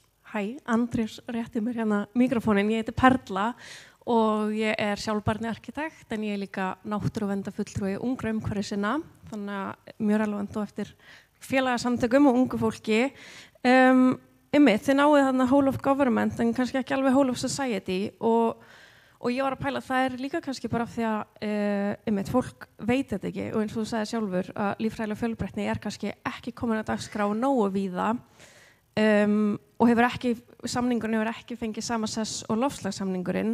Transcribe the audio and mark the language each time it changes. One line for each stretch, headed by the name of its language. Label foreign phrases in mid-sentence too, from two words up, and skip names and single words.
Icelandic: Hæ, Andrés rétti mér hérna mikrofónin, ég heiti Perla og ég er sjálfbærni arkitekt en ég er líka náttúruverndarfulltrúi ungra umhverfissinna, þannig að mjög relevant og eftir félagasamtökum og ungu fólki. Þið náið þarna
English: whole of government
Icelandic: en kannski ekki alveg
English: whole of society
Icelandic: og ég var að pæla, það er líka kannski bara af því að fólk veit þetta ekki og eins og þú sagði sjálfur að líffræðileg fjölbreytni er kannski ekki komin að dagskrá nógu víða og samningurinn hefur ekki fengið sama sess og loftslagssamningurinn.